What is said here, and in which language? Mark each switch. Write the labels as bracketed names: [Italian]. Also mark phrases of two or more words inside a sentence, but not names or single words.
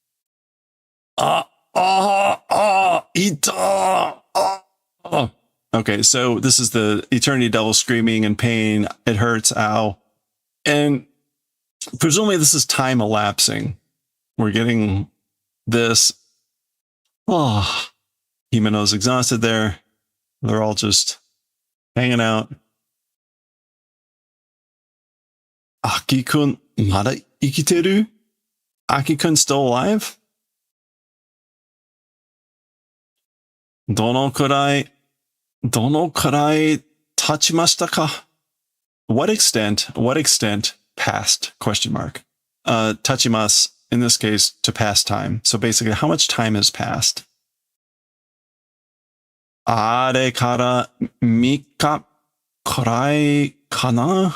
[English] Okay, so this is the Eternity Devil screaming in pain. It hurts, ow. And presumably this is time elapsing. We're getting this. Oh, Himeno's exhausted there. They're all just hanging out. [Japanese] アキくん、まだ生きてる? [English] Aki-kun still alive? [Japanese] どのくらい経ちましたか? [English] What extent past, question mark. Tachimas, in this case, to pass time. So basically, how much time has passed? [Japanese] あれから三日くらいかな?